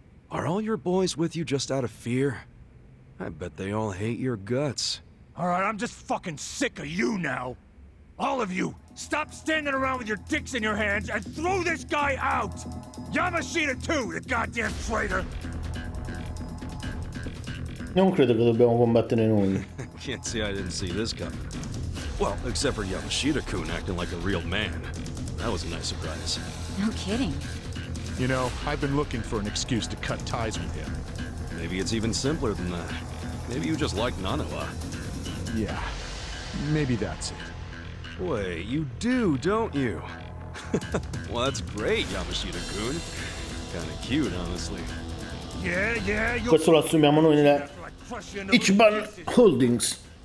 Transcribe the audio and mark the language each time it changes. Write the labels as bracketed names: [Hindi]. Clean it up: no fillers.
[English] Are all your boys with you just out of fear? I bet they all hate your guts. Alright, I'm just fucking sick of you now. All of you, stop standing around with your dicks in your hands and throw this guy out! Yamashita too, the goddamn traitor! [Italian] Non credo che dobbiamo combattere noi. [English] Can't say I didn't see this coming. Well, except for Yamashita-kun acting like a real man. That was a nice surprise. No kidding. You know, I've been looking for an excuse to cut ties with him. Maybe it's even simpler than that. Maybe you just like Nanoha. Yeah, maybe that's it. Wait, you do, don't you? Well, that's great, Yamashita-kun. Kinda cute, honestly. Yeah, [Italian] Questo lo assumiamo noi nella Ichiban Holdings.